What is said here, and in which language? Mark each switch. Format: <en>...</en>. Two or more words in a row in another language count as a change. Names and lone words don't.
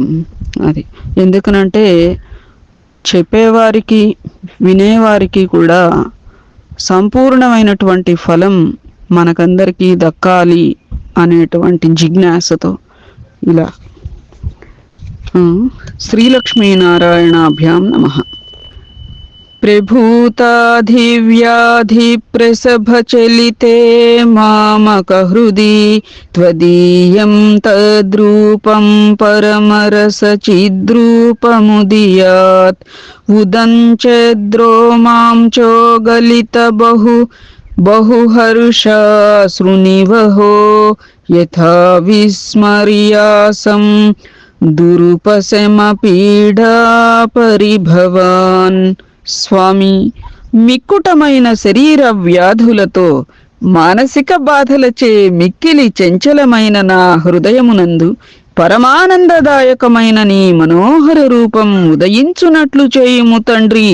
<te>అది ఎందుకనంటే చెప్పేవారికి వినేవారికి కూడా సంపూర్ణమైనటువంటి ఫలం మనకందరికీ దక్కాలి అనేటువంటి జిజ్ఞాసతో ఇలా.</te> <sa>శ్రీలక్ష్మీనారాయణాభ్యాం నమః. प्रभूताधिव्याधिप्रसभचलिते मामकहृदि त्वदीयं तद्रूपं परमरसचिद्रूपमुदीयात् उदञ्चद्रो मां बहुहर्षाश्रुनिवहो यथा विस्मर्यासं दुरुपशमपीडा परिभवान्.</sa> <te>స్వామి, మిక్కుటమైన శరీర వ్యాధులతో మానసిక బాధలచే మిక్కిలి చంచలమైన నా హృదయమునందు పరమానందదాయకమైన నీ మనోహర రూపం ఉదయించునట్లు చేయుము తండ్రి.</te>